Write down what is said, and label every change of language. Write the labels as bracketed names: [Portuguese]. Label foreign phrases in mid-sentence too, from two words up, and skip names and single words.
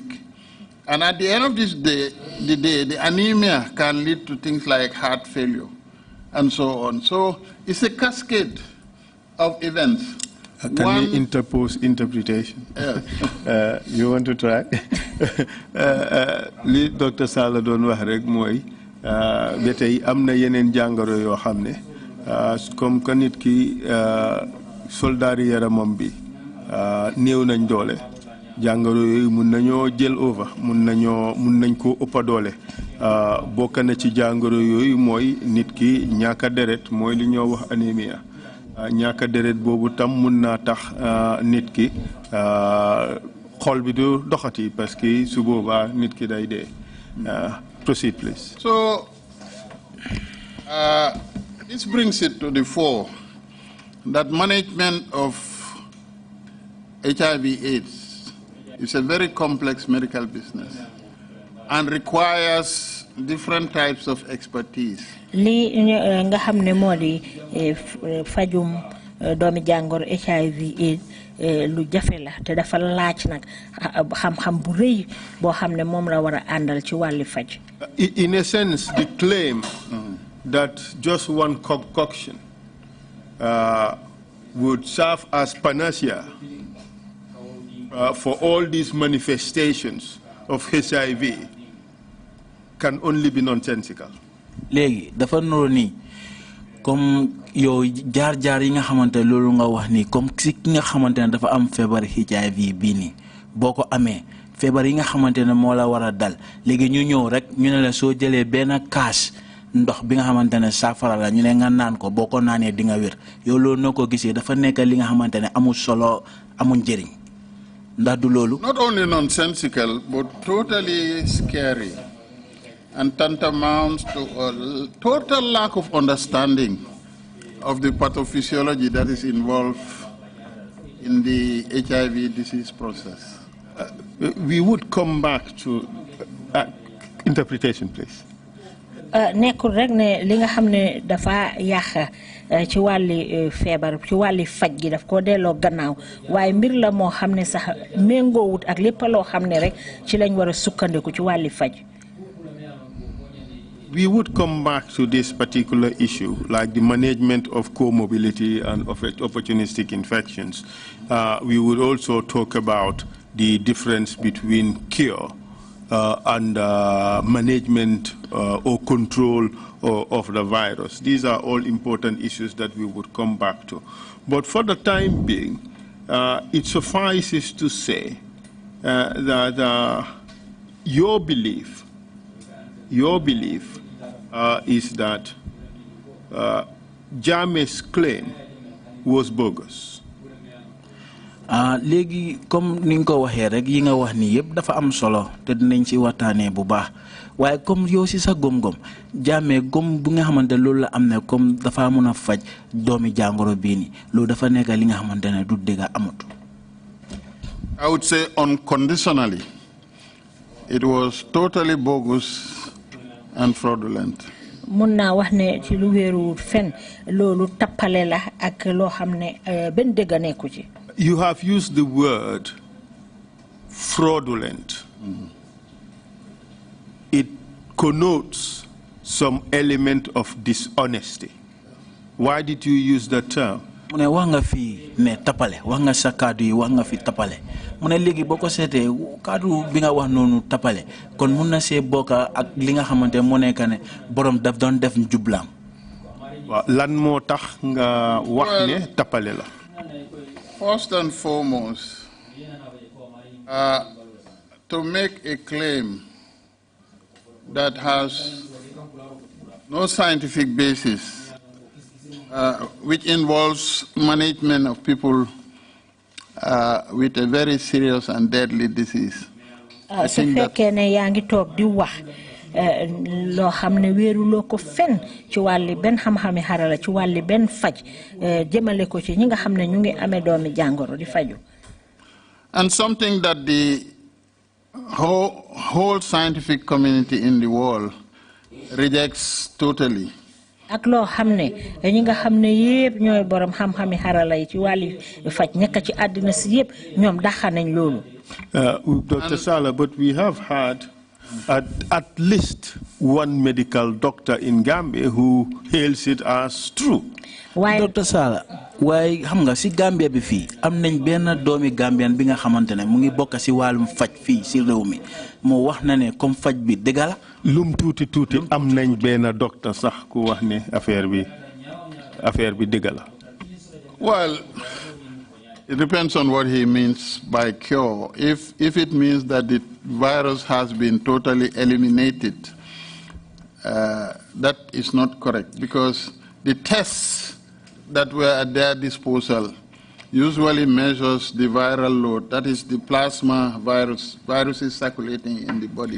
[English] And at the end of this day, the anemia can lead to things like heart failure and so on. So it's a cascade of events. Can we interpose interpretation? Yes. You want to try? Li Dr. [Wolof] Sallah doon wax rek mooy ba tey am na yeneen jàngoro yoo xam ne [French] comme que [Wolof] nit ki soldaari yaramam bi néew nañ doole jàngoro yooyu mun nañoo jël over mun nañ koo ëppa doole bokk na ci jàngoro yooyu mooy nit ki ñàkk deret mooy li ñoo wax anémia ñàkk deret boobu tam mun naa tax nit ki xol bi du doxati [French] parce que [Wolof] su boobaa nit ki day dee. [English] Proceed, please. So, this brings it to the fore that management of HIV/AIDS is a very complex medical business and requires different types of expertise. [Wolof] Li nga xamne modi fajum doomi jangor HIV/AIDS lu jafe la te dafa laaj nak xam-xam bu reuy bo xamne mom la wara andal ci wàlli faj. [English] In a sense, the claim that just one concoction would serve as panacea for all these manifestations of HIV can only be nonsensical. [Wolof] Legi dafa noro ni comme yow jaar-jaar yi nga xamante loolu nga wax ni [French] comme si [Wolof] ki nga xamante ne dafa am feebar HIV bii nii boo ko amee feebar yi nga xamante ne moo la war a dal léegi ñu ñëw rek ñu ne la soo jëlee benn kaas ndox bi nga xamante ne saafara la ñu ne nga naan ko boo ko naanee di nga wér yow loolu noo ko gisee dafa nekk li nga xamante ne amul solo amul njëriñ ndax du loolu. [English] Not only nonsensical but totally scary and tantamounts to a total lack of understanding of the pathophysiology that is involved in the HIV disease process. We would come back to interpretation, please. [Wolof] Nekkul rek ne li nga xam ne dafa yàq ci wàlli feebar ci wàlli faj gi daf ko delloo gannaaw waaye mbir la moo xam ne sax méngoowut ak lépp loo xam ne rek ci lañ war a sukkandiku ci wàlli faj. [English] We would come back to this particular issue, like the management of comorbidity and of opportunistic infections. We would also talk about the difference between cure and management or control of the virus. These are all important issues that we would come back to. But for the time being, it suffices to say that your belief is that Jammeh's claim was bogus. [Wolof] Léegi comme ni nga ko waxee rek yi nga wax ni yëpp dafa am solo te dinañ ci waxtaanee bu baax waaye comme yow si sa gom-gom Jammeh gom bu nga xamante loolu la am ne comme dafa mën a faj doomi jàngoro bii ni loolu dafa nekk li nga xamante ne du dëgg amut. [English] I would say unconditionally, it was totally bogus and fraudulent. [Wolof] mun naa wax ne ci lu wéeruwul fen loolu tappale la ak loo xam ne benn dëgg nekku ci. [English] You have used the word fraudulent. It connotes some element of dishonesty. Why did you use that term? [Wolof] mu ne wax nga fi ne tapale wax nga sa kaddu yi wax nga fi tapale mu ne léegi boo ko seetee kaddu bi nga wax noonu tapale kon mun na see bokka ak li nga xamante moo nekk ne borom daf doon def njublaam. Waaw lan moo tax nga wax ne tapale la. [English] First and foremost, to make a claim that has no scientific basis, which involves management of people with a very serious and deadly disease. I think that [Wolof] loo xam ne wéeruloo ko fen ci wàlli benn xam-xami xarala ci wàlli benn faj jëmale ko ci ñi nga xam ne ñu ngi amee doomi jàngoro di faju. [English] And something that the whole scientific community in the world rejects totally. [Wolof] ak loo xam ne ñi nga xam ne yëpp ñooy borom xam-xami xarala yi ci wàlli faj nekk ci àddina si yëpp ñoom daxa nañ loolu. [English] Dr. Sallah, but we have had at least one medical doctor in Gambia who hails it as true. [Wolof] Dr. Sallah, waaye xam nga si Gambia bi fii am nañ benn doomi Gambian bi nga xamante ne mu ngi bokk si wàllum faj fii si réew mi moo wax na ne comme faj bi dëgg la. Lum tuuti tuuti am nañ benn docteur sax ku wax ne affaire bi dëgg la. [English] Well, it depends on what he means by cure. If it means that the virus has been totally eliminated, that is not correct, because the tests that were at their disposal usually measures the viral load, that is the plasma viruses circulating in the body.